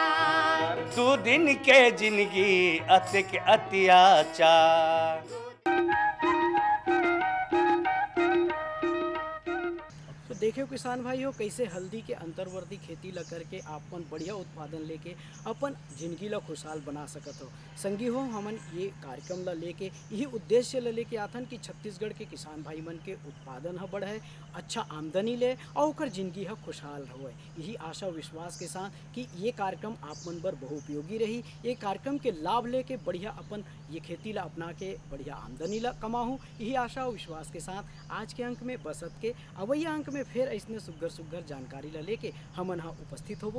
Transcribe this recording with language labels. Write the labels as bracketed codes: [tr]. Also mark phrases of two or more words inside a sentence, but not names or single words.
[hne] 2 दिन के जिंदगी अतिक अत्याचार। तो देखियो किसान भाइयों, कैसे हल्दी के अंतर्वर्ती खेती ला करके आपन बढ़िया उत्पादन लेके अपन जिंदगी ला खुशहाल बना सकत हो। संगी हो, हमन ये कार्यक्रम ला लेके यही उद्देश्य ला लेके आथन कि छत्तीसगढ़ के किसान भाई मन के उत्पादन ह बढ़े, अच्छा आमदनी ले और ओकर जिंदगी ह खुशहाल होए। यही आशा विश्वास के साथ कि ये कार्यक्रम आप मन बर बहुउपयोगी रही। ये कार्यक्रम के लाभ लेके बढ़िया अपन ये खेती ला अपना के बढ़िया आमदनी ला कमाहूँ, यही आशा और विश्वास के साथ आज के अंक में बसत के अवैया अंक में फिर ऐसने सुग्घर सुग्घर जानकारी ला लेके हमन हा उपस्थित होबो।